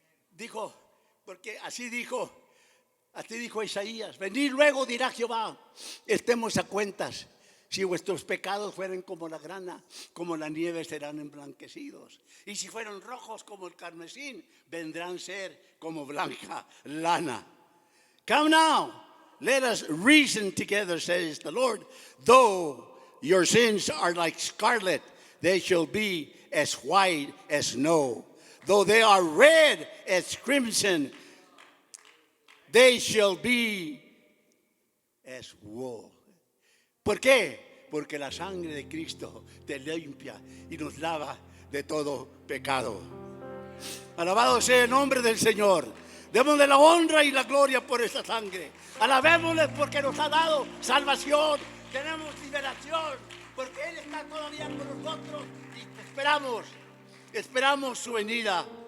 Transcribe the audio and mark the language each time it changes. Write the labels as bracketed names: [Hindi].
[Spanish] Dijo, porque así dijo Isaías, venid luego, dirá Jehová, estemos a cuentas. Si vuestros pecados fueran como la grana, como la nieve serán emblanquecidos. Y si fueron rojos como el carmesín, vendrán ser como blanca lana. [English] Come now, let us reason together, says the Lord. Though your sins are like scarlet, they shall be as white as snow. Though they are red as crimson, they shall be as wool. [Spanish] ¿Por qué? Porque la sangre de Cristo te limpia y nos lava de todo pecado. Alabado sea el nombre del Señor. Démosle la honra y la gloria por esa sangre. Alabémosle porque nos ha dado salvación. Tenemos liberación porque Él está todavía con nosotros y esperamos su venida.